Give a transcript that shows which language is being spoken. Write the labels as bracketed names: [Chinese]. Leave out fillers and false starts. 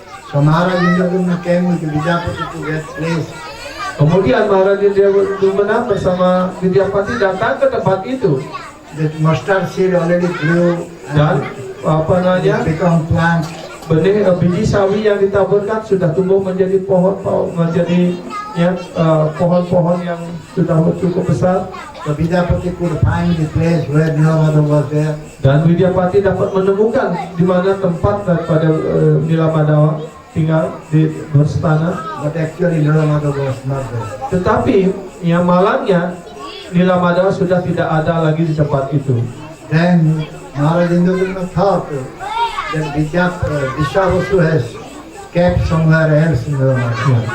[English] So Maharaj Indradyumna came with Vidyapati to that place. [Indonesian] Kemudian Maharaj Indradyumna bersama Widyapati datang ke tempat itu. [English] That mustard seed already grew [Indonesian] Dan [English] and become plant. [Indonesian] biji sawi yang ditaburkan sudah tumbuh menjadi pohon-pohon yang sudah cukup besar. [English] So Vidyapati could find the place where Nilamadhava was there. [Indonesian] Dan Widyapati dapat menemukan di mana tempat daripada Nilamadhava tinggal berstana. [English] But actually Nilamadhava was not there. [Indonesian] Tetapi malangnya Nilamadhava sudah tidak ada lagi di tempat itu. [English] Then Maharaj Indradyumna thought that Viswavasu has kept somewhere else in Nilamadhava.